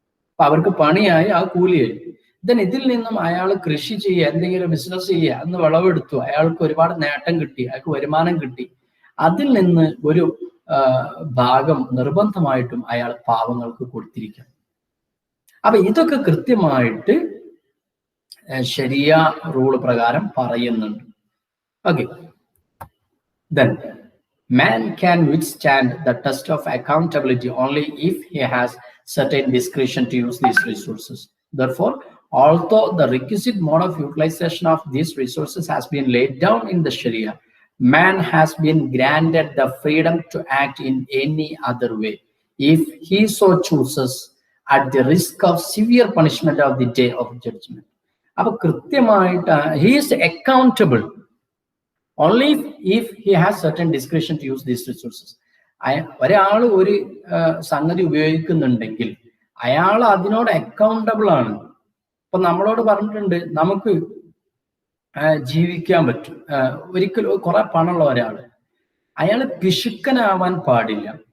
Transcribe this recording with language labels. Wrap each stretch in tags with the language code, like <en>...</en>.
<ml>അപ്പൊ അവർക്ക് പണിയായി, ആ കൂലിയായി. ഇതിൽ നിന്നും അയാൾ കൃഷി ചെയ്യുക, എന്തെങ്കിലും ബിസിനസ് ചെയ്യുക, അന്ന് വിളവെടുത്തു, അയാൾക്ക് ഒരുപാട് നേട്ടം കിട്ടി, അയാൾക്ക് വരുമാനം കിട്ടി. അതിൽ നിന്ന് ഒരു ഭാഗം നിർബന്ധമായിട്ടും അയാൾ പാവങ്ങൾക്ക് കൊടുത്തിരിക്കണം. അപ്പൊ ഇതൊക്കെ കൃത്യമായിട്ട് ശരിയ റൂൾ പ്രകാരം പറയുന്നുണ്ട്.</ml> <en>Okay, then man can withstand the test of accountability only if he has certain discretion to use these resources. Therefore, although the requisite mode of utilization of these resources has been laid down in the Sharia, man has been granted the freedom to act in any other way if he so chooses, at the risk of severe punishment of the day of judgment.</en> <ml>അപ്പൊ കൃത്യമായിട്ട്</ml> <en>he is accountable only if he has certain discretion to use these resources.</en> <ml>ഒരാൾ ഒരു സംഗതി ഉപയോഗിക്കുന്നുണ്ടെങ്കിൽ അയാൾ അതിനോട് accountable ആണ്. ഇപ്പൊ നമ്മളോട് പറഞ്ഞിട്ടുണ്ട് നമുക്ക് ജീവിക്കാൻ പറ്റും. ഒരിക്കലും കുറെ പണമുള്ള ഒരാൾ, അയാൾ പിശുക്കനാവാൻ പാടില്ല.</ml>